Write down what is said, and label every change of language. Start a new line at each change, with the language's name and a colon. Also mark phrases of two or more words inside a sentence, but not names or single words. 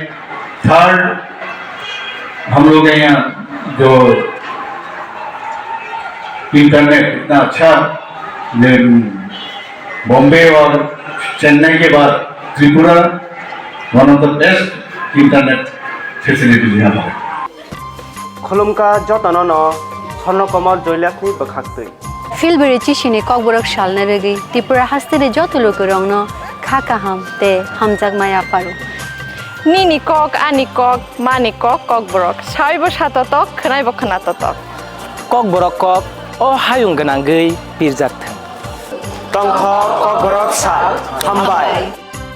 Hindi: थर्ड, हम लोग यहाँ जो इंटरनेट इतना अच्छा, बॉम्बे और चेन्नई के बाद त्रिपुरा
English: one of the best internet facilities
Hindi: यहाँ पर है।
Kok Borok: खुलुमका जतन न स्वर्णकमल जयलाखनी बखाक्तै फिलबेरी चिसिने ककबरक सालने बेगी त्रिपुरा हास्ते जत लोक रंगनो खाका हम ते हमजाक माया पारो Nini kok, ani kok, mani kok, kok borok. Saibo satotok, kenaibo kenatotok. Kok borok kok, oh hayung genanggei pirjak thang. Tongkho kok borok sa hambai